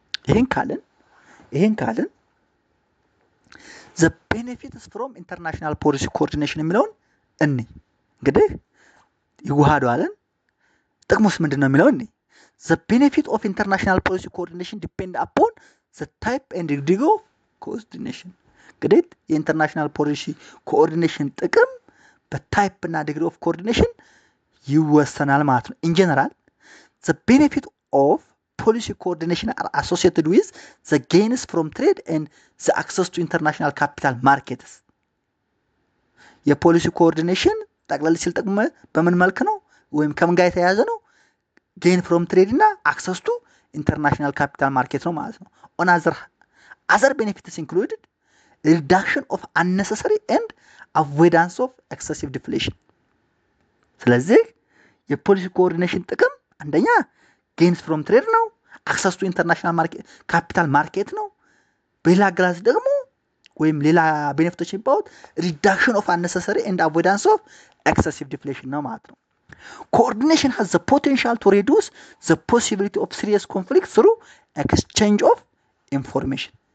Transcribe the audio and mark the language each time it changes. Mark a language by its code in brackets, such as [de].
[am] ይሄን ካልን [en] the benefits from international policy coordination [am] የሚለውን እንግዲህ ይዋሃዱ አለን። ጥቅሙስ ምንድነው የሚለው [en] the benefit of international policy coordination depend upon the type and degree of coordination. [am] እንግዲህ የኢንተርናሽናል ፖሊሲ ኮኦርዲኔሽን ጥቅም በታይፕ እና ዲግሪ ኦፍ ኮኦርዲኔሽን ይወሰናል ማለት ነው። [en] in general the benefit of policy coordination are associated with the gains from trade and the access to international capital markets. [am] የፖሊሲ ኮኦርዲኔሽን ጠቅላላ ሲል ጥቅሙ በምን መልክ ነው ወይም ከምን ጋር የተያያዘ ነው? [en] gain from trade እና access to international capital market [am] ነው ማለት ነው። [en] on other benefits included reduction of unnecessary and avoidance of excessive deflation. [am] ስለዚህ የፖሊሲ ኮኦርዲኔሽን ጥቅም አንደኛ [en] gains from trade ነው፣ access to international market capital market [am] ነው። በሌላ አገላለጽ ደግሞ ወይም ሌላ ቤኔፊቶች የሚባሉት [en] reduction of unnecessary and avoidance of excessive deflation [am] ነው ማለት ነው። [en] Coordination has the potential to reduce the possibility of serious conflict through exchange of information.